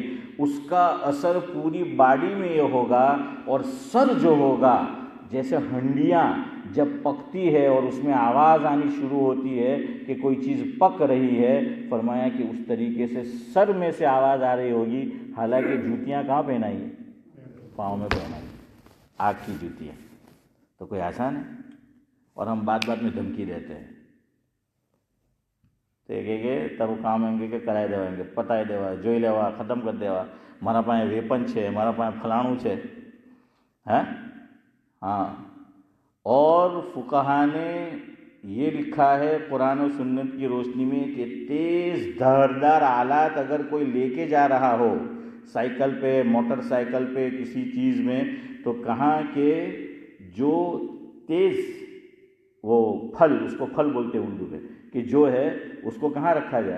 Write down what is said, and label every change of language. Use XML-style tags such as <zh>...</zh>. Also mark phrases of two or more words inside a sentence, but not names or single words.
<ur>اس کا اثر پوری باڈی میں یہ ہوگا، اور سر جو ہوگا جیسے ہنڈیاں جب پکتی ہے اور اس میں آواز آنی شروع ہوتی ہے کہ کوئی چیز پک رہی ہے، فرمایا کہ اس طریقے سے سر میں سے آواز آ رہی ہوگی. حالانکہ جوتیاں کہاں پہنائی ہیں؟ پاؤں میں پہنائی، آگ کی جوتیاں. تو کوئی آسان ہے؟ اور ہم بات بات میں دھمکی دیتے ہیں. تو ایک تب کام</ur> <gu>એમ કે કરાવી દેવા, એમ કે પતાવી દેવા, જોઈ લેવા, ખતમ કરી દેવા, મારા પાસે વેપન છે, મારા પાસે ફલાણું છે.</gu> <ur>ہاں. اور فقہا نے یہ لکھا ہے قرآن و سنت کی روشنی میں کہ تیز دھاردار آلات اگر کوئی لے کے جا رہا ہو سائیکل پہ، موٹر سائیکل پہ، کسی چیز میں، تو کہاں کہ جو تیز وہ پھل، اس کو پھل بولتے ہیں اردو میں، کہ جو ہے اس کو کہاں رکھا جائے؟</ur>